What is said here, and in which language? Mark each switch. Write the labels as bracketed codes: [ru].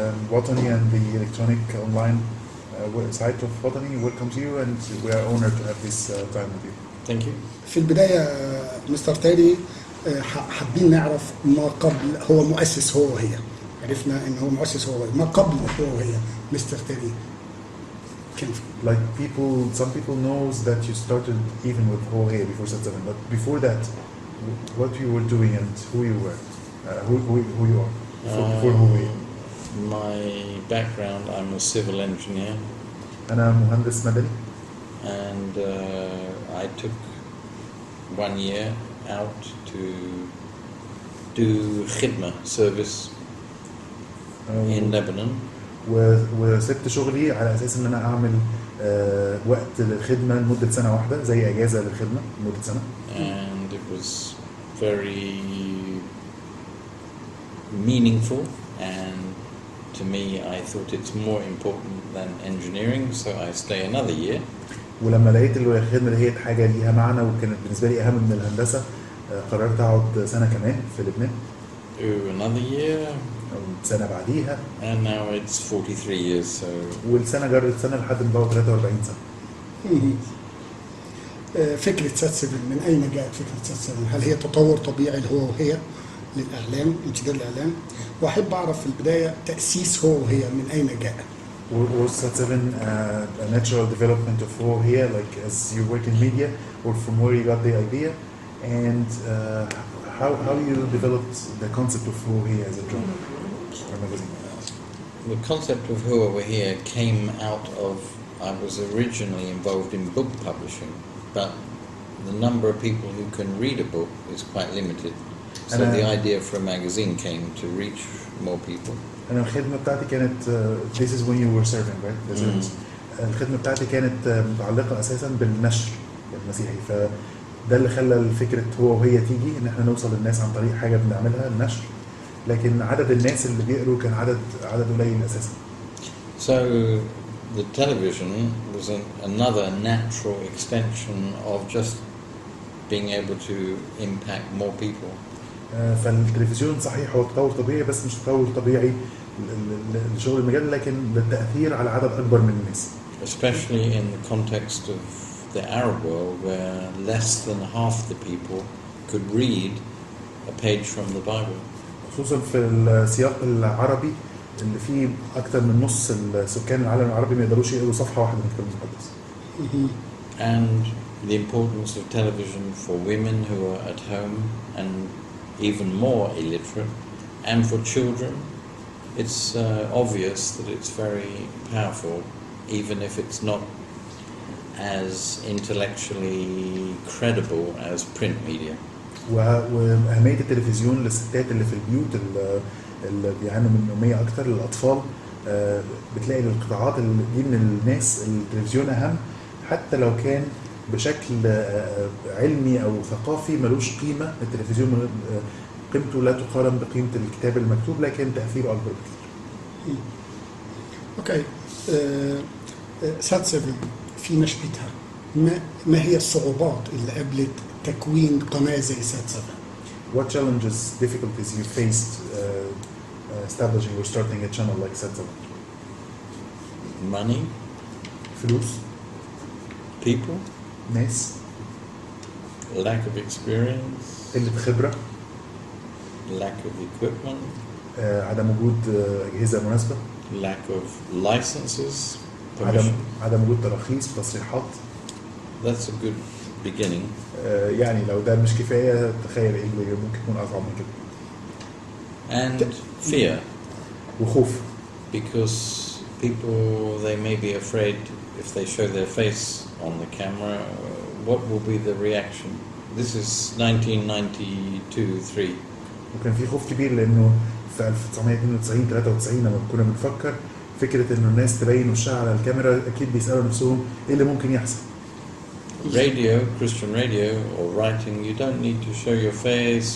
[en] وطني and the electronic online site of وطني welcomes you and we are honored to have this time with you. Thank you. [ar] في البداية مستر تيري حابين نعرف ما قبل هو مؤسس هو وهي. عرفنا ان هو مؤسس هو وهي، ما قبل هو وهي مستر تيري كيف؟ [en] Like some people knows that you started even with هو وهي before set 7, but before that what you were doing and who you were, who you are before هو وهي. My background, I'm a civil engineer. [ar] أنا مهندس مدني. [en] And I took 1 year out to do khidma service in Lebanon. [ar] وسبت شغلي على أساس إن أنا أعمل وقت للخدمة لمدة سنة واحدة زي أجازة للخدمة لمدة سنة. [en] And it was very meaningful, and to me I thought it's more important than engineering, so I stay another year. [ar] ولما لقيت الخدمة اللي هي حاجة ليها معنى وكانت بالنسبة لي أهم من الهندسة، قررت أقعد سنة كمان في لبنان. [en] Another year. [ar] سنة بعديها. [en] And now it's 43 years. So. [ar] والسنة جرت سنة لحد ما بقوا 43 سنة. فكرة سات 7 من أين جاءت فكرة سات 7؟ هل هي تطور طبيعي اللي هو وهي للإعلام، امتداد الإعلام؟ وأحب أعرف في البداية تأسيس هو وهي من أين جاء؟ [en] Was Sat 7 a natural development of هو وهي, like as you work in media, or from where you got the idea, and how you developed the concept of هو وهي as a drama or magazine? The concept of Who Over Here came out of, I was originally involved in book publishing, but the number of people who can read a book is quite limited. So the idea for a magazine came to reach more people. [ar] أنا الخدمة بتاعتي كانت [en] this is when you were serving, right? [ar] الخدمة بتاعتي كانت متعلقة أساساً بالنشر المسيحي، فده اللي خلى الفكرة هو وهي تيجي إن إحنا نوصل للناس عن طريق حاجة بنعملها النشر، لكن عدد الناس اللي بيقروا كان عدد قليل أساساً. [en] So the television was another natural extension of just being able to impact more people. [ar] فالتلفزيون صحيح هو تطور طبيعي، بس مش تطور طبيعي لشغل المجال، لكن للتأثير على عدد أكبر من الناس. [en] Especially in the context of the Arab world, where less than half the people could read a page from the Bible. [ar] خصوصا في السياق العربي اللي فيه أكثر من نص السكان العالم العربي ما يقدروش يقروا صفحة واحدة من الكتاب المقدس. [en] And the importance of television for women who are at home and even more illiterate, and for children, it's obvious that it's very powerful, even if it's not as intellectually credible as print media. [ar] وأهمية التلفزيون للستات اللي في البيوت اللي بيعانوا من الأمية أكتر، للأطفال، بتلاقي للقطاعات دي من الناس التلفزيون أهم، حتى لو كان بشكل علمي أو ثقافي ملوش قيمة. التلفزيون قيمته لا تقارن بقيمة الكتاب المكتوب، لكن تأثيره أكبر بكثير. أوكي. سات 7 في نشأتها ما هي الصعوبات اللي قابلت تكوين قناة زي سات 7؟ [en] What challenges, difficulties you faced establishing or starting a channel like Sat 7? Money, [ar] فلوس, [en] people, [ar] ناس, [en] lack of experience, [ar] قلة خبرة, [en] lack of equipment, [ar] عدم وجود أجهزة مناسبة, [en] lack of licenses, [ar] عدم وجود تراخيص وتصريحات. [en] That's a good beginning. [ar] يعني لو ده مش كفاية، تخيل إيه اللي ممكن يكون أصعب من كده. [en] And fear. [ar] وخوف. [en] Because people, they may be afraid if they show their face on the camera, what will be the reaction? This is 1992-3. [ar] وكان في خوف كبير لأنه في 1992-93 لما كنا بنفكر فكرة إنه الناس تبين وشها على الكاميرا، أكيد بيسألوا نفسهم إيه اللي ممكن يحصل. [en] Radio, Christian radio or writing, you don't need to show your face.